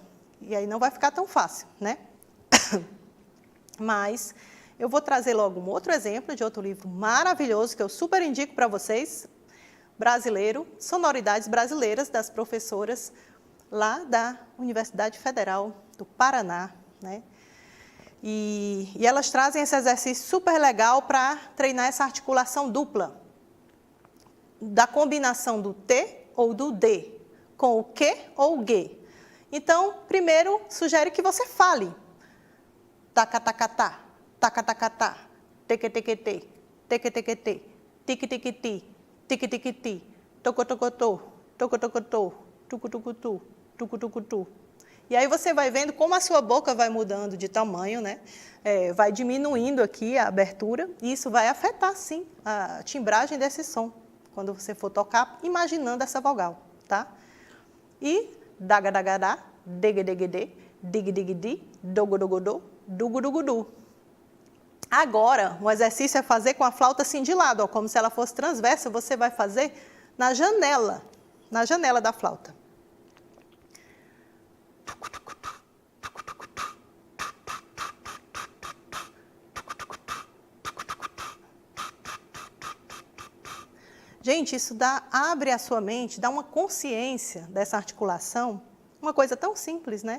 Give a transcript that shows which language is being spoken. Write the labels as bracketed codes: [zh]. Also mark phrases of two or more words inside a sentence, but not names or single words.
[pt] E aí não vai ficar tão fácil, né? Mas eu vou trazer logo um outro exemplo de outro livro maravilhoso que eu super indico para vocês, brasileiro, Sonoridades Brasileiras, das professoras lá da Universidade Federal do Paraná, né? E elas trazem esse exercício super legal para treinar essa articulação dupla, da combinação do T ou do D, com o Q ou o G. Então, primeiro, sugere que você fale. Tacatacatá, tacatacatá, tequetequetê, tequetequetê, tiquitiquiti, tiquitiquiti, tocotocotô, tocotocotô, tucutucutu, tucutucutu. E aí você vai vendo como a sua boca vai mudando de tamanho, né? Vai diminuindo aqui a abertura, e isso vai afetar, sim, a timbragem desse som, quando você for tocar, imaginando essa vogal, tá? E dagadagada, degedegede, digdigidi, dogodogodô, dugudugudu. Agora, o exercício é fazer com a flauta assim de lado, ó, como se ela fosse transversa, você vai fazer na janela da flauta. Gente, isso abre a sua mente, dá uma consciência dessa articulação, uma coisa tão simples, né?